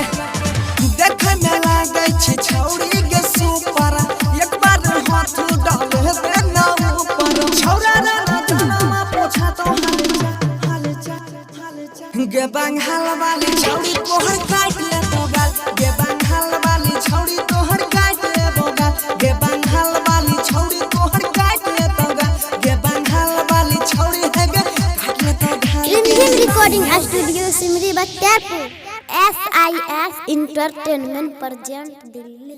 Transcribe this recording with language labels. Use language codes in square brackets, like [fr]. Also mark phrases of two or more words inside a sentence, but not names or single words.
[mai] देखे में लागे छी छौड़ी के सुपर एक बार हाथ डाले देना ऊपर छौड़ा रे जनमा पोछा तो हाल जा गे बंगाल वाली छौड़ी तोहर काट ले बोगाल गे बंगाल वाली छौड़ी तोहर काट ले बोगाल गे बंगाल वाली छौड़ी तोहर काट ले बोगाल गे बंगाल वाली छौड़ी है गे काट ले बोगाल [en] Rimjim Recording Studio Simri Bachapur. SIS Entertainment present Delhi.